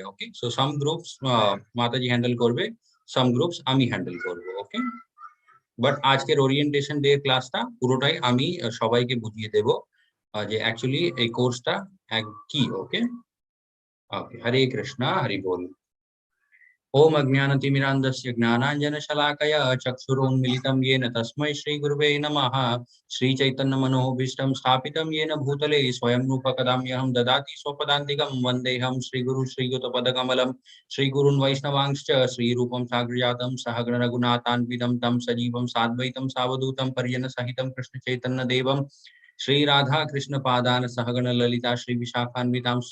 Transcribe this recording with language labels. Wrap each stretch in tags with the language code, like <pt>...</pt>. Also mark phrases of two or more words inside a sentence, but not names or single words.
<en>okay, so some groups</en> <bn>মাতাজি হ্যান্ডেল করবে,</bn> <en>some groups</en> <bn>আমি হ্যান্ডেল করবো।</bn> <en>okay, but</en> <bn>আজকের</bn> <en>orientation day</en> <bn>ক্লাসটা পুরোটাই আমি সবাইকে বুঝিয়ে দেব যে অ্যাকচুয়ালি এই কোর্সটা কি।</bn> <en>okay, okay,</en> <bn>হরে কৃষ্ণ, হরি বল।</bn> <sa>ओम अज्ञानतिमिरान्धस्य ज्ञानाञ्जनशलाकया चक्षुरुन्मिलितं येन तस्मै श्रीगुरुवे नमः। श्रीचैतन्यमनोभीष्टं स्थापितं येन भूतले स्वयं रूप कदा मह्यं ददाति स्वपदान्तिकं। वन्देऽहं श्रीगुरु श्रीयुतपदकमलं श्रीगुरून् वैष्णवांश्च श्रीरूपं साग्रजातं सहगण रघुनाथान्वितं तं सजीवं साद्वैतं सावधूतं पर्यटसहितं कृष्णचैतन्यदेवं श्रीराधा कृष्णपादान् सहगण ललिता श्रीविशाखान्वितांश्च।</sa>